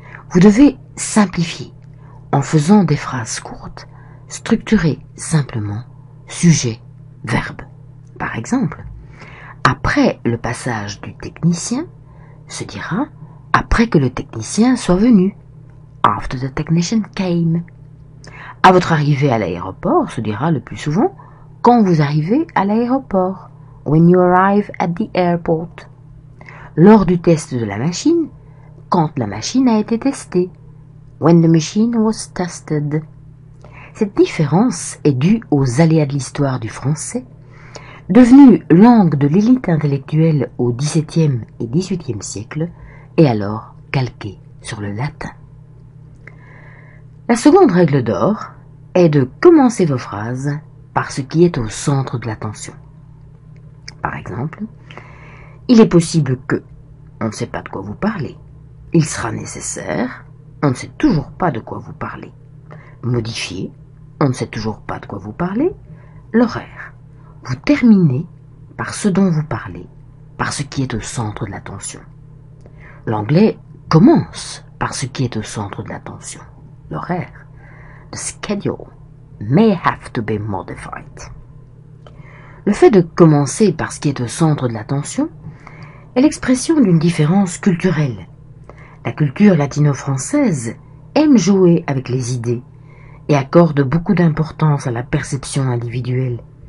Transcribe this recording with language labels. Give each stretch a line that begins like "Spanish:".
French: Vous devez simplifier en faisant des phrases courtes, structurées simplement, sujet, verbe. Par exemple, après le passage du technicien se dira après que le technicien soit venu.
English: After the technician came.
French: À votre arrivée à l'aéroport se dira le plus souvent quand vous arrivez à l'aéroport.
English: When you arrive at the airport.
French: Lors du test de la machine, quand la machine a été testée.
English: When the machine was tested.
French: Cette différence est due aux aléas de l'histoire du français, devenue langue de l'élite intellectuelle au XVIIe et XVIIIe siècle, et alors calquée sur le latin. La seconde règle d'or est de commencer vos phrases par ce qui est au centre de l'attention. Par exemple, il est possible que, on ne sait pas de quoi vous parlez. Il sera nécessaire, on ne sait toujours pas de quoi vous parlez. Modifier, on ne sait toujours pas de quoi vous parlez. L'horaire, vous terminez par ce dont vous parlez, par ce qui est au centre de l'attention. L'anglais commence par ce qui est au centre de l'attention. L'horaire,
English: the schedule, may have to be modified.
French: Le fait de commencer par ce qui est au centre de l'attention est l'expression d'une différence culturelle. La culture latino-française aime jouer avec les idées et accorde beaucoup d'importance à la perception individuelle.